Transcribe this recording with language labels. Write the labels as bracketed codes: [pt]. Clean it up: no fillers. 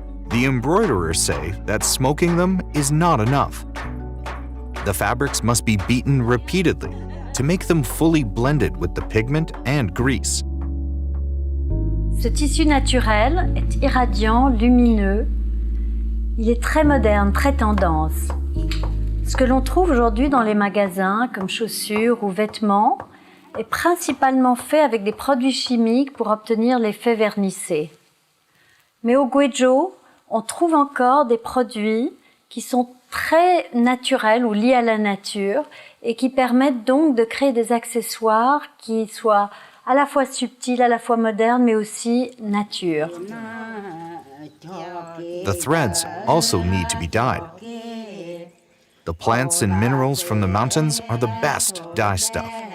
[en] The embroiderers say that smoking them is not enough. The fabrics must be beaten repeatedly to make them fully blended with the pigment and grease. [fr] Ce tissu naturel est irradiant, lumineux. Il est très moderne, très tendance. Ce que l'on trouve aujourd'hui dans les magasins, comme chaussures ou vêtements, est principalement fait avec des produits chimiques pour obtenir l'effet vernissé. Mais au Gujo, on trouve encore des produits qui sont très naturels ou liés à la nature et qui permettent donc de créer des accessoires qui soient à la fois subtils, à la fois modernes, mais aussi nature. [en] The threads also need to be dyed. The plants and minerals from the mountains are the best dye stuff.